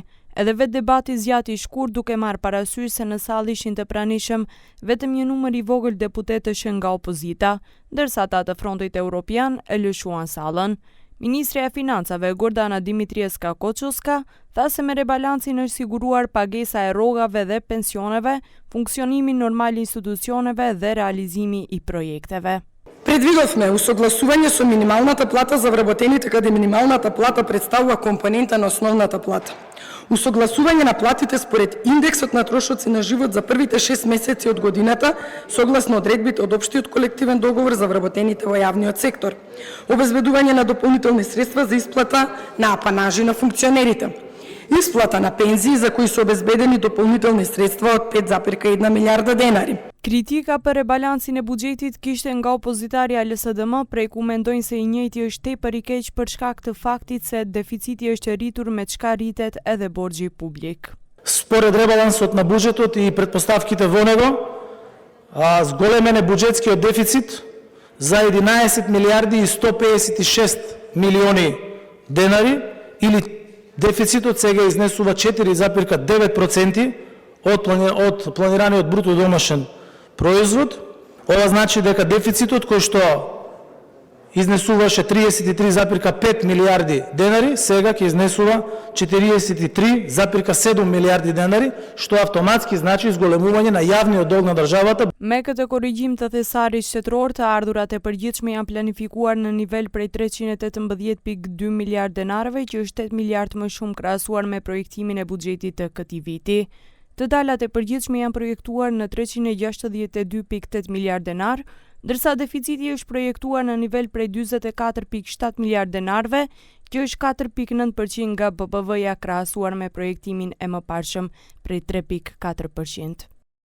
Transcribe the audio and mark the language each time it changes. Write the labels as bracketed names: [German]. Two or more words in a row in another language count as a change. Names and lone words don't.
[Albanian] Edhe vetë debati zgjati i shkurt duke marrë parasysh se në sallë ishin të pranishëm vetëm një numër i vogël deputetësh nga opozita, ndërsa ata të Frontit Evropian e lëshuan sallën. Ministrja e Financave Gordana Dimitrievska Koçuska tha se me rebalancin është siguruar pagesa e rrogave dhe pensioneve, funksionimi normal i institucioneve dhe realizimi i projekteve. [Macedonian] Предвидовме усогласување со минималната плата за вработените каде минималната плата представува компонента на основната плата. Усогласување на платите според индексот на трошоци на живот за првите 6 месеци од годината, согласно одредбите од општиот колективен договор за вработените во јавниот сектор. Обезбедување на дополнителни средства за исплата на апанажи на функционерите. Исплата на пензии за кои се обезбедени дополнителни средства од 5,1 милиарда денари. [Albanian] Kritika për rebalancin e buxhetit kishte nga opozitarja LSDM, prej ku mendojnë se i njëjti është tepër i keq për shkak të faktit se deficiti është rritur me çka rritet edhe borxhi publik. [Macedonian] Според ребалансот на буџетот и претпоставките во него, зголемен е буџетскиот дефицит за 11 милиарди и 156 милиони денари, или дефицитот сега изнесува 4,9% од планираниот бруто домашен производ. Ова значи дека дефицитот кој што изнесуваше 33,5 милиарди денари, сега ќе изнесува 43,7 милиарди денари, што автоматски значи зголемување на јавниот долг на државата. [Albanian] Me këtë korrigjim të thesarit shtetëror, të ardhurat e përgjithshme janë planifikuar në nivel prej 318,2 miliard denarëve, që është 8 miliard më shumë krahasuar me projektimin e buxhetit të këtij viti. Të dalat e përgjithshme janë projektuar në 362,8 miliard denar, ndërsa deficiti është projektuar në nivel prej 44,7 miliard denarëve, që është 4,9% nga BBV-ja krahasuar me projektimin e mëparshëm prej 3,4%.